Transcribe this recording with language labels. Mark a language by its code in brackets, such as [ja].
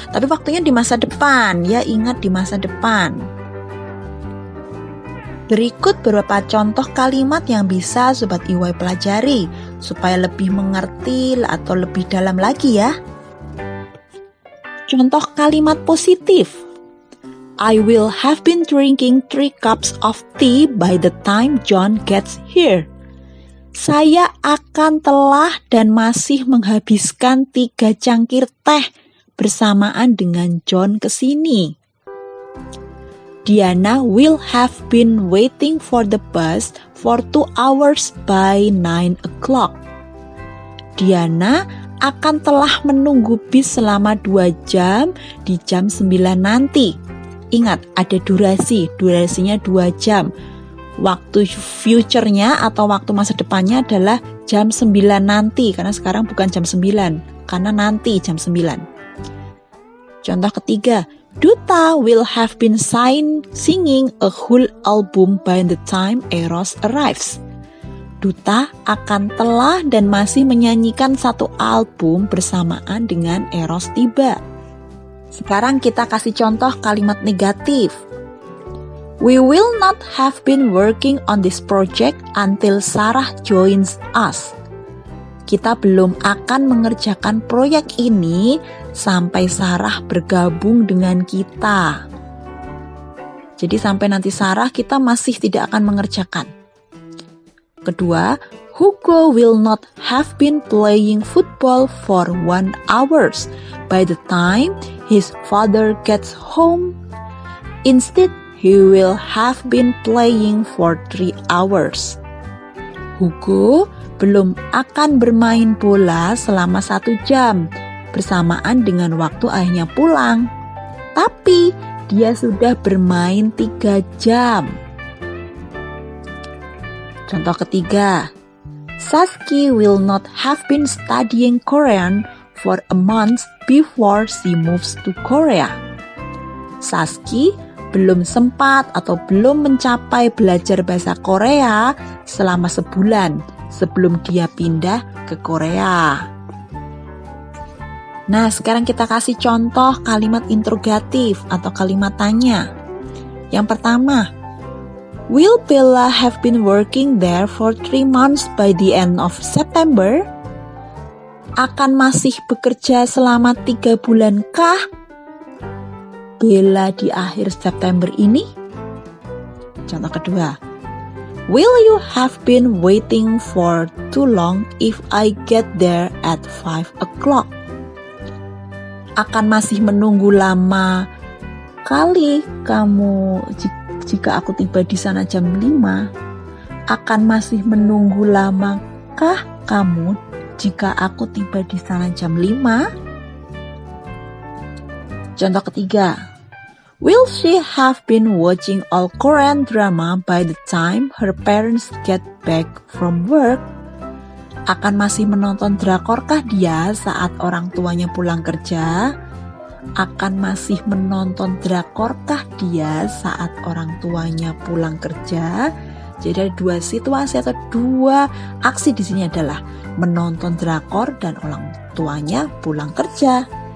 [id] Tapi waktunya di masa depan, ya ingat di masa depan. Berikut beberapa contoh kalimat yang bisa Sobat EY pelajari supaya lebih mengerti atau lebih dalam lagi ya. Contoh kalimat positif. [en] I will have been drinking 3 cups of tea by the time John gets here. [id] Saya akan telah dan masih menghabiskan 3 cangkir teh bersamaan dengan John kesini. [en] Diana will have been waiting for the bus for 2 hours by 9 o'clock. [id] Diana akan telah menunggu bis selama 2 jam di jam 9 nanti. Ingat, ada durasinya 2 jam. Waktu future-nya atau waktu masa depannya adalah jam 9 nanti, karena sekarang bukan jam 9, karena nanti jam 9. Contoh ketiga, [en] Duta will have been singing a whole album by the time Eros arrives. [id] Duta akan telah dan masih menyanyikan 1 album bersamaan dengan Eros tiba. Sekarang kita kasih contoh kalimat negatif. [en] We will not have been working on this project until Sarah joins us. [id] kita belum akan mengerjakan proyek ini sampai Sarah bergabung dengan kita. Jadi sampai nanti Sarah kita masih tidak akan mengerjakan. Kedua, [en] Hugo will not have been playing football for 1 hour by the time his father gets home. Instead, he will have been playing for 3 hours. [id] Hugo belum akan bermain bola selama 1 jam bersamaan dengan waktu ayahnya pulang. Tapi dia sudah bermain 3 jam. Contoh ketiga, [en] Saski will not have been studying Korean for a month before she moves to Korea. [id] Saski belum sempat atau belum mencapai belajar bahasa Korea selama sebulan sebelum dia pindah ke Korea. Nah, sekarang kita kasih contoh kalimat interrogatif atau kalimat tanya. Yang pertama, [en] will Bella have been working there for 3 months by the end of September? [id] Akan masih bekerja selama 3 bulankah Bella di akhir September ini? Contoh kedua, [en] will you have been waiting for too long if I get there at 5 o'clock? [id] Akan masih menunggu lama kali kamu jika aku tiba di sana jam 5? Akan masih menunggu lamakah kamu jika aku tiba di sana jam 5? Contoh ketiga, [en] will she have been watching all Korean drama by the time her parents get back from work? [id] Akan masih menonton drakorkah dia saat orang tuanya pulang kerja? Akan masih menonton drakorkah dia saat orang tuanya pulang kerja? Jadi ada 2 situasi atau 2 aksi di sini adalah menonton drakor dan orang tuanya pulang kerja.